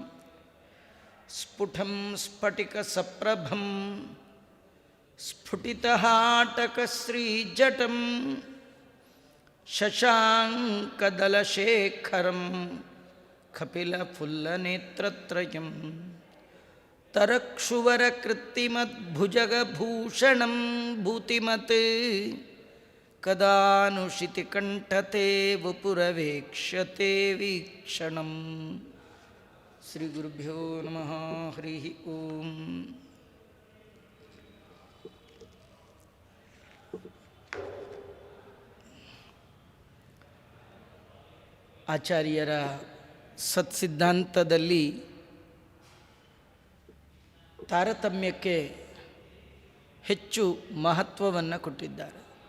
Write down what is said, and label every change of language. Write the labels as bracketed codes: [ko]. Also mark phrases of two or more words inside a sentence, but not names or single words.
[sa] ಸ್ಫುಟಂ ಸ್ಫಟಿಕಸಪ್ರಭಂ ಸ್ಫುಟಿತಹಾಟಕಶ್ರೀಜಟಂ ಶಶಾಂಕದಲಶೇಖರಂ ಕಪಿಲಫುಲ್ಲನೇತ್ರತ್ರಯಂ ತರಕ್ಷುವರಕೃತ್ತಿಮದ್ಭುಜಗಭೂಷಣಂ ಭೂತಿಮತ್ ಕದಾನುಷಿತಿಕಂಠತೆ ವಪುರವೇಕ್ಷ್ಯತೆ ವೀಕ್ಷಣಂ. ಶ್ರೀ ಗುರುಭ್ಯೋ ನಮಃ. ಹರಿ ಓಂ. [kn] ಆಚಾರ್ಯರ ಸತ್ಸಿದ್ಧಾಂತದಲ್ಲಿ ತಾರತಮ್ಯಕ್ಕೆ ಹೆಚ್ಚು ಮಹತ್ವವನ್ನು ಕೊಟ್ಟಿದ್ದಾರೆ.